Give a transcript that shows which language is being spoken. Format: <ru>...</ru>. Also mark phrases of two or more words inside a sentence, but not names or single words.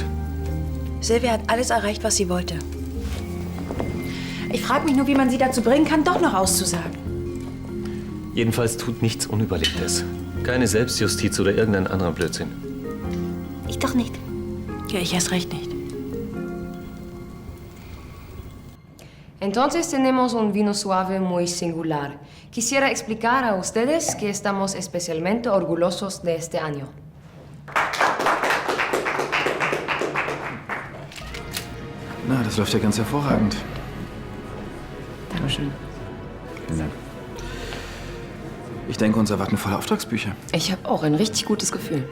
<de>Sylvia hat alles erreicht, was sie wollte. Ich frage mich nur, wie man sie dazu bringen kann, doch noch auszusagen. Jedenfalls tut nichts Unüberlegtes. Keine Selbstjustiz oder irgendein anderer Blödsinn. Ich doch nicht. Ja, ich erst recht nicht.</de> <es>Entonces tenemos un vino suave muy singular. Quisiera explicar a ustedes que estamos especialmente orgullosos de este año.</es> <de>Na, das läuft ja ganz hervorragend. Dankeschön. Vielen Dank. Ich denke, uns erwarten volle Auftragsbücher. Ich habe auch ein richtig gutes Gefühl.</de>